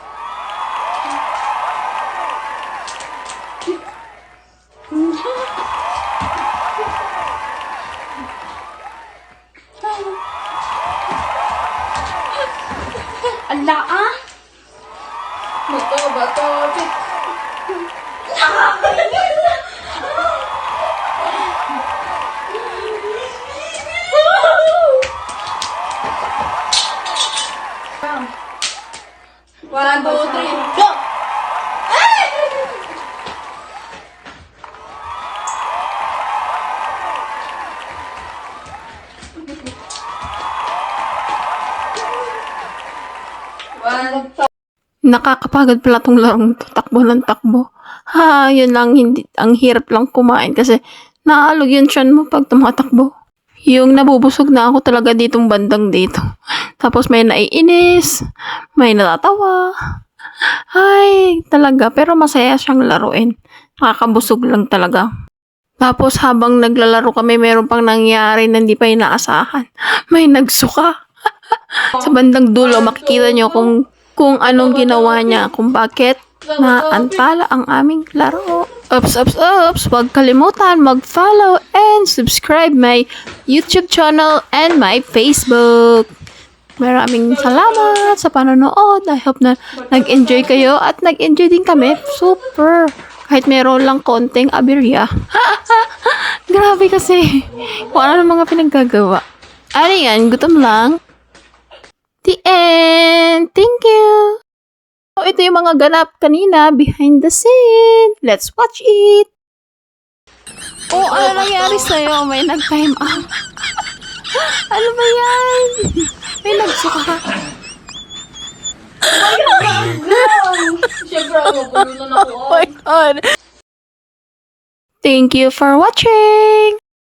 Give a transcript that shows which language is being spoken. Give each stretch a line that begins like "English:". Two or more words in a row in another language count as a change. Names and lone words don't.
Filipino: Ala ah. Bato,
English: pick! One, two, three, go! One,
Filipino: Nakakapagod pala tong larong to, takbo ng takbo. Ha, yun lang, hindi, ang hirap lang kumain kasi naalog yung tiyan mo pag tumatakbo. Yung nabubusog na ako talaga ditong bandang dito. Tapos may naiinis, may natatawa. Ay, talaga, pero masaya siyang laruin. Nakakabusog lang talaga. Tapos habang naglalaro kami, meron pang nangyari na hindi pa inaasahan. May nagsuka. Sa bandang dulo, makikita nyo kung anong ginawa niya, kung bakit naantala ang aming laro.
English: Oops,
Filipino: huwag kalimutan
English: mag-follow and subscribe my YouTube channel and my Facebook.
Filipino: Maraming salamat sa panonood.
English: I hope
Filipino: na nag-enjoy kayo at nag-enjoy din kami.
English: Super!
Filipino: Kahit meron lang konting aberya. Grabe kasi. Kung ano mga pinaggagawa. Ano yan? Gutom lang.
English: The end! Thank you! So,
Filipino: ito yung mga ganap kanina
English: behind the scene. Let's watch it!
Filipino: Oh, ano nangyari sa'yo? May nag-time out. Ano ba yan? May nagsuka. Siyempre, magulo na ako.
English: Oh my God! Thank you for watching!